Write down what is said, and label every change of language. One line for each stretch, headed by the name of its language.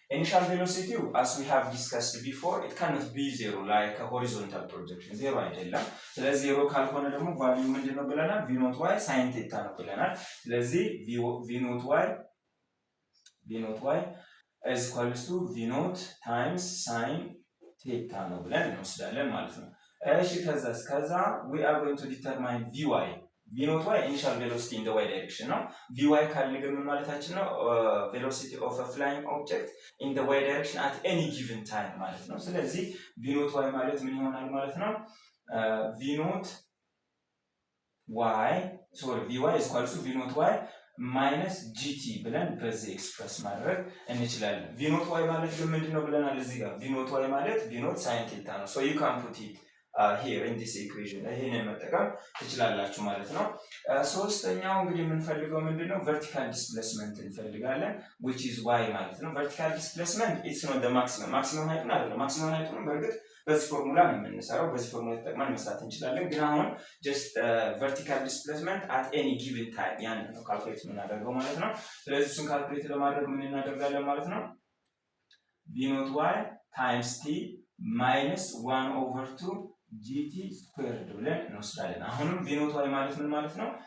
English: Initial velocity, as we have discussed before, it cannot be zero like a horizontal projection.
Amharic: Zero አይደለም። ስለዚህ ዜሮ ካልሆነ ደግሞ ቫልዩ ምንድነው ብለናል? v0 y sin theta ነው ብለናል። ስለዚህ v0 y
English: is equals to
Amharic: v0 times sin theta ነው ብለን እንወስዳለን ማለት ነው። እሺ ከዛ
English: we are going to determine vy.
Amharic: v0 y
English: initial velocity in the y direction
Amharic: ነው። vy ካልገም ማለታችን ነው
English: velocity of a flying object in the y direction at any given time
Amharic: ማለት ነው። ስለዚህ v0 y ማለት ምን ይሆናል ማለት ነው? v0 y vy
English: is equal to
Amharic: v0 y minus gt ብለን በዚህ ኤክስፕረስ ማድረግ እንችላለን። v0 y ማለት ግን ምንድነው ብለናል እዚህ ጋር? v0 y ማለት v0 sin theta ነው።
English: so you can put it here in this equation
Amharic: ይሄንን መጠቀም ትችላላችሁ ማለት ነው። ሶስተኛው እንግዲህ የምንፈልገው ምንድነው? vertical displacement እንፈልጋለን
English: which is y
Amharic: ማለት ነው።
English: vertical displacement it's not the maximum height
Amharic: አይደለም። maximum height ነው በእርግጥ በዚህ ፎርሙላ ነው የምንሰራው። በዚህ ፎርሙላ ተጠቅመን መስራት እንችላለን። ግን አሁን
English: just vertical displacement at any given time
Amharic: ያን ነው ካልኩሌት የምናደርገው ማለት ነው። ስለዚህ እሱን ካልኩሌት ለማድረግ ምን እናደርጋለን ማለት ነው?
English: v0 y times t minus 1 over 2 gt squared
Amharic: ብለን እንወስዳለን። አሁንም v0 y ማለት ምን ማለት ነው?